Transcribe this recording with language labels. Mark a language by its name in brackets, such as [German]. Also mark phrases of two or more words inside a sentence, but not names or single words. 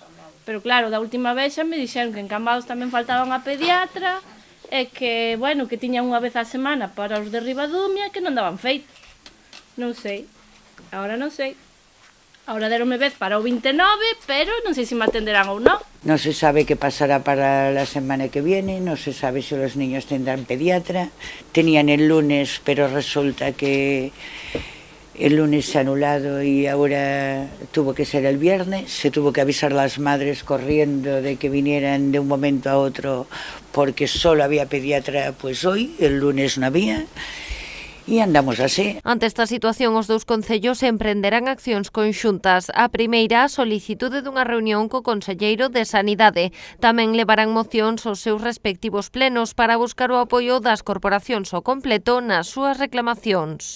[Galician] Pero claro, da última vez xa me dixeron que en Cambados tamén faltaba unha pediatra e que, bueno, que tiñan unha vez a semana para os de Ribadumia que non daban feito. Non sei, agora non sei. Ahora deronme vez para o 29, pero non sei se me atenderán ou non. [Spanish] No se sabe qué pasará para la semana que viene, no se sabe si los niños tendrán pediatra. Tenían el lunes, pero resulta que el lunes se ha anulado y ahora tuvo que ser el viernes. Se tuvo que avisar a las madres corriendo de que vinieran de un momento a otro porque solo había pediatra pues hoy, el lunes no había. [Galician] E andamos así. Ante esta situación, os dous concellos emprenderán accións conxuntas. A primeira, a solicitude dunha reunión co conselleiro de Sanidade. Tamén levarán mocións aos seus respectivos plenos para buscar o apoio das corporacións ao completo nas súas reclamacións.